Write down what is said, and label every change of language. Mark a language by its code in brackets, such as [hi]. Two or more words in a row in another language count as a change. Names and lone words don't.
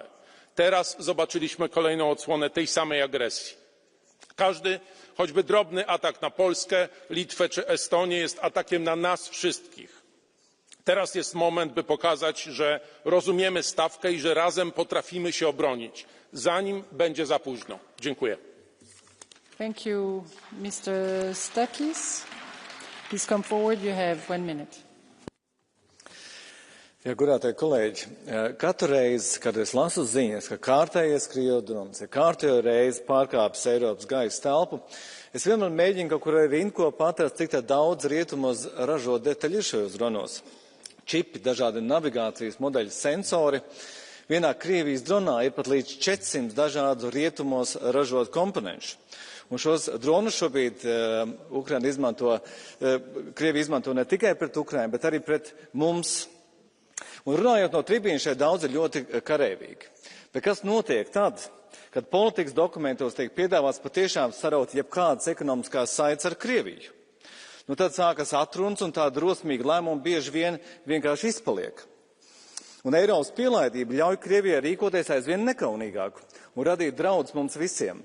[pl] Teraz zobaczyliśmy kolejną odsłonę tej samej agresji. Każdy, choćby drobny atak na Polskę, Litwę czy Estonię jest atakiem na nas wszystkich. Teraz jest moment, by pokazać, że rozumiemy stawkę i że razem potrafimy się obronić, zanim będzie za późno. Dziękuję. [en] Thank you, Mr. Stakis. Please come forward. You have 1 minute. [lv] Ja, godātie kolēģi, katru reizi, kad es lasu ziņas, ka kārtējais Krievu dronis ir kārtējo reizi pārkāpis Eiropas gaisa telpu, es vienmēr mēģinu kaut kur arī rindkopā atrast, cik daudz rietumos ražo detaļu šajos dronos. Čipi, dažādi navigācijas modeļu sensori. Vienā Krievijas dronā ir pat līdz 400 dažādu rietumos ražot komponenšu. Un šos dronus šobrīd Krievija izmanto ne tikai pret Ukrainu, bet arī pret mums. Un runājot no tribīnas, šeit daudz ir ļoti kareivīgi. Bet kas notiek tad, kad politikas dokumentos tiek piedāvāts patiešām saraut jebkādas ekonomiskās saites ar Krieviju? Nu tad sākas atrunas un tā drosmīga lēmuma bieži vien vienkārši izpaliek. Un Eiropas pielaidība ļauj Krievijai rīkoties aizvien nekaunīgāk un radīt draudus mums visiem.